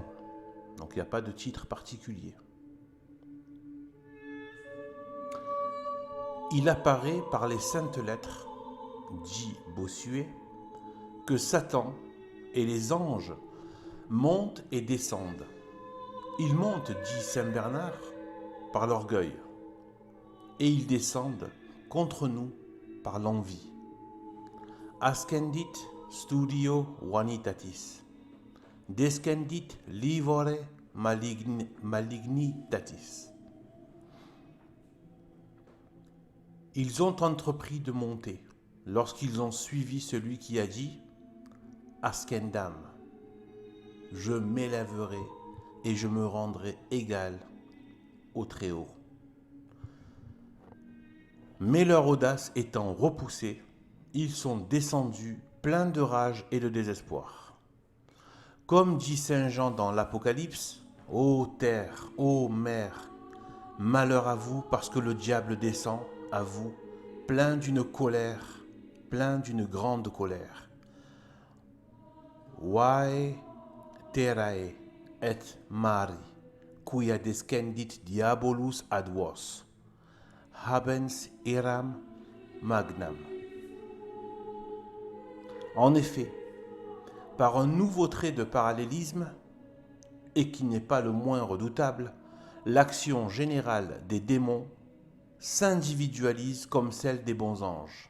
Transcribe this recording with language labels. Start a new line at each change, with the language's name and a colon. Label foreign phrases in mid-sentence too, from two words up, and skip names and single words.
French: Donc, il n'y a pas de titre particulier. Il apparaît par les saintes lettres, dit Bossuet, que Satan et les anges montent et descendent. Ils montent, dit Saint Bernard, par l'orgueil, et ils descendent contre nous par l'envie.
Latin: Ascendit studio vanitatis, descendit livore malignitatis.
French: Ils ont entrepris de monter lorsqu'ils ont suivi celui qui a dit « Ascendam », je m'élèverai et je me rendrai égal au Très-Haut. Mais leur audace étant repoussée, ils sont descendus pleins de rage et de désespoir. Comme dit Saint Jean dans l'Apocalypse, « Ô terre, ô mer, malheur à vous parce que le diable descend à vous, plein d'une colère, plein d'une grande colère.
Latin: Vae terrae et mari, quia descendit diabolus ad vos, habens eram magnam.
French: » En effet, par un nouveau trait de parallélisme, et qui n'est pas le moins redoutable, l'action générale des démons s'individualise comme celle des bons anges.